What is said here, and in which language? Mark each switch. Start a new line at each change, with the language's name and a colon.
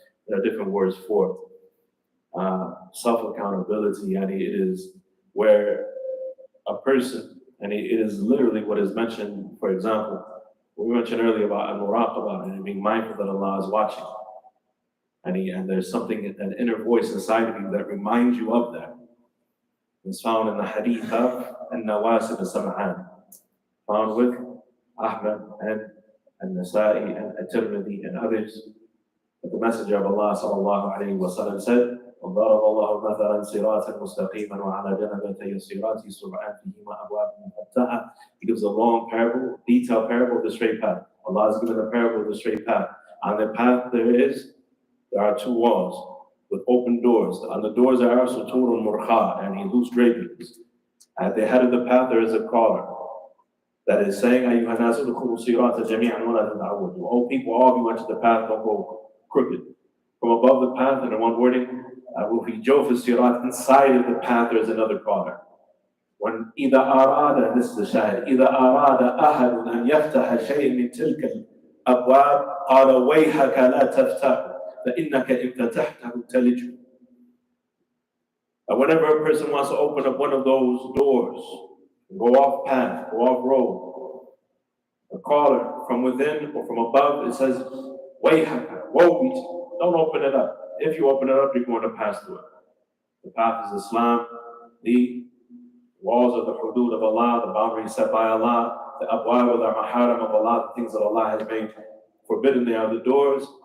English: There are different words for it. Self-accountability, and it is where a person, and it is literally what is mentioned, for example, we mentioned earlier about al-muraqabah, and being mindful that Allah is watching. And there's something, an inner voice inside of you that reminds you of that. It's found in the hadith of An-Nawas ibn Sam'an, found with Ahmad and Nasa'i and At-Tirmidhi and others. But the Messenger of Allah sallallahu alayhi wa sallam said,
Arabic: وَضَرَبَ اللَّهُ مَثَلًا صِرَاطًا مُسْتَقِيمًا وَعَلَى جَنَبَتَيِ الصِّرَاطِ سُرْعَانٍ فِيهِمَا أَبْوَابٌ
English: He gives a long parable, detailed parable of the straight path. Allah has given a parable of the straight path. On the path there are two walls with open doors. On the doors are suturun murkha, and loose drapings. At the head of the path there is a caller that is saying,
Arabic: "Ayyuhan nasu udkhulu sirata jami'an wa la tad'awwadu."
English: Oh people, all of you enter the path, don't go crooked. From above the path, and in one wording,
Arabic: وفي جوف الصراط,
English: inside of the path there is another caller.
Arabic: When إذا أراد,
English: this is the shahid,
Arabic: إذا أراد أحد أن يفتح شيء من تلك الأبواب قال ويحك لا تفتح فإنك إن فتحته تلج.
English: Whenever a person wants to open up one of those doors, go off path, go off road, a caller from within or from above, it says, ويحك, woe be to you. Don't open it up. If you open it up, you're going to pass through it. The path is Islam, the walls of the hudud of Allah, the boundaries set by Allah, the abwab of the maharam of Allah, the things that Allah has made forbidden. They are the doors.